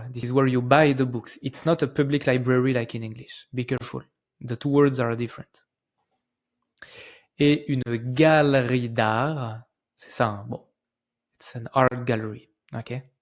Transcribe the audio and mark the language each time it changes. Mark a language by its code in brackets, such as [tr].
[en] This is where you buy the books. It's not a public library like in English. Be careful. The two words are different. [fr] Et une galerie d'art, c'est ça, hein? [en] Bon, it's an art gallery, ok?